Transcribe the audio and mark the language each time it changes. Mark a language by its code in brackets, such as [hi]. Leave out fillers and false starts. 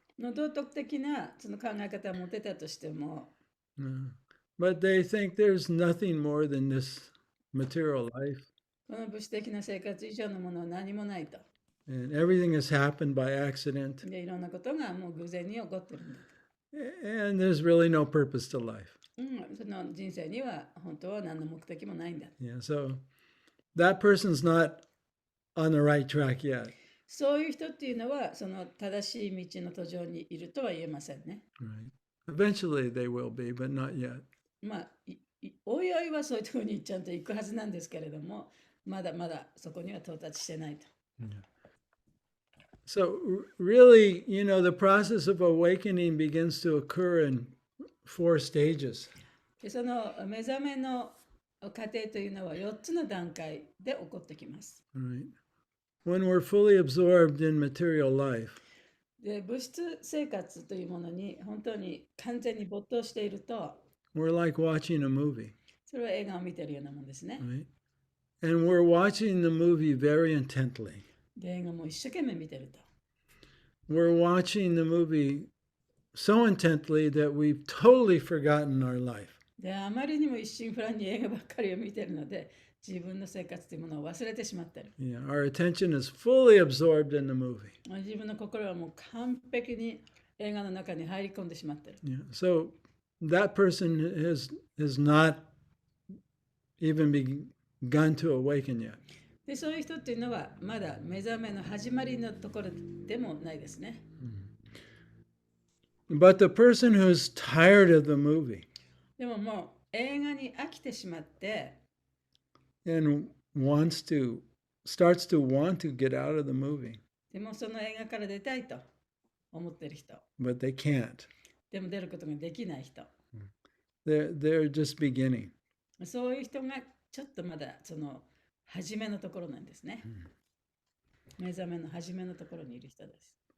[ja] の道徳的なその考え方を持てたとしても、 [en] but they think there's nothing more than this material life, [ja] この物質的な生活以上のものは何もないと。 [en] and everything has happened by accident, [ja] で、いろんなことがもう偶然に起こってるんだと。 [en] and there's really no purpose to life. [ja] その人生には本当は何の目的もないんだ。 [en] Yeah, so that person's not on the right track yet. [ja] そういう人っていうのはその正しい道の途上にいるとは言えませんね。 [en] Right. Eventually they will be, but not yet. [ja] まあ、おいおいはそういうところにちゃんと行くはずなんですけれども、まだまだそこには到達してないと。 [en] So really, the process of awakening begins to occur in 4 stages. [ja] で、その目覚めの過程というのは4つの段階で起こってきます。 [en] Right. When we're fully absorbed in material life, [ja] で、物質生活というものに本当に完全に没頭していると、 [en] we're like watching a movie, [ja] それは映画を見ているようなもんですね。 [en] right? And we're watching the movie very intently. [ja] で、映画も一生懸命見てると。 [en] We're watching the movie so intently that we've totally forgotten our life. [ja] で、あまりにも一心不乱に映画ばっかりを見ているので、自分の生活というものを忘れてしまっている。 [en] Yeah, our attention is fully absorbed in the movie. [ja] 自分の心はもう完璧に映画の中に入り込んでしまっている。 [en] Yeah. So that person has not even begun to awaken yet. [ja] で、そういう人っていうのはまだ目覚めの始まりのところでもないですね。 [en] But the person who's tired of the movie [ja] でももう映画に飽きてしまって、 [en] and starts to want to get out of the movie, [ja] でもその映画から出たいと思ってる人、 [en] but they can't. [ja] でも出ることができない人、 [en] They're just beginning. [ja] そういう人がちょっとまだその初めのところなんですね。目覚めの初めのところにいる人です。